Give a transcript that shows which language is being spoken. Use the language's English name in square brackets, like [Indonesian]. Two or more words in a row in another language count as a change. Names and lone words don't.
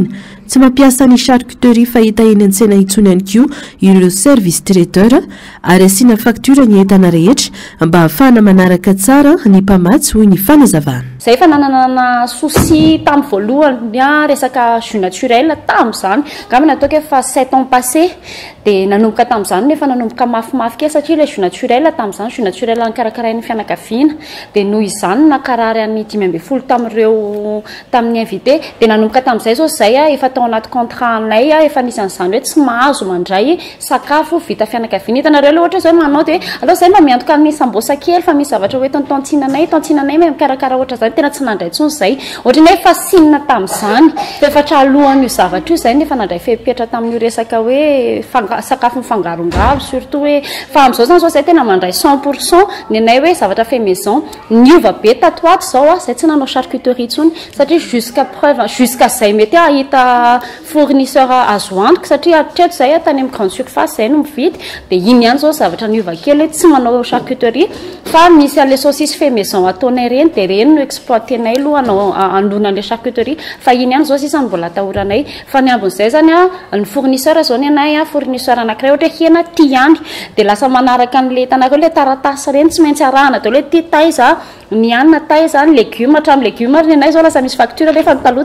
[Malagasy] Tsy mampiasa ny charcuterie fahita eny an-tsena intsony ihany koa ireo [French] service traiteur [Malagasy] ary asiana faktura ny entana rehetra mba ahafahana manaraka tsara ny mpamatsy hoy ny fanazavana. Zay efa nanana souci tamin'ny voalohany resaka [French] jus naturel [Malagasy] tamin'izany angamba nataoko efa [French] 7 ans passé [Malagasy] dia nanomboka tamin'izany nefa nanomboka mafimafy kely satria ilay [French] jus naturel [Malagasy] tamin'izany [French] jus naturel [Malagasy] nikarakarain'ny fianakaviana dia noho izany nakarary any 12 tamin'ireo tamin'ny invité dia nanomboka tamin'izay zao zay efa tao anaty contrat anay efa nisy an'izany hoe tsy mahazo mandray sakafo vita fianakaviana. Hitanareo le ohatra zao manao dia allo zay mba miantoka amin'ny sambosa kely fa misy zavatra hoe tontinanay me mikarakara ohatra zany tena tsy nandray tsony zay ohatra ny hoe efa sinina tamin'izany efatra alohan'io zavatra io zay nefa nandray fepetra tamin'io resaka hoe sakafo mifangarongaro surtout hoe fa amin'izao zany zao zay tena mandray 100% ny anay hoe zavatra [French] fait maison [Malagasy] niova be tatoato zao zay tsy nanao charcuterie tsony satria [French] jusqu'à preuve jusqu'à [Malagasy] zay mety ahita fournisseur azo antoka satria hatreto zay tany amin'ny [French] grande surface [Malagasy] zay no mividy dia iny ihany zao zavatra niova kely tsy manao charcuterie fa misy an'le [French] saucisse fait maison [Malagasy] ataonay reny dia reny no exploitenay aloha anao andonan'le charcuterie fa iny ihany zao sisa mbola atahoranay fa ny ambin'izay zany ny fournisseur zao ny anay fournisseur anankiray ohatra hena ty ihany dia lasa manaraka an'le hitanareo le taratasy reny tsy maintsy arahana daholo hoe ty taiza ny anina taiza ny légume hatramin'ny légume ary ny anay zao lasa misy facture rehefa taloha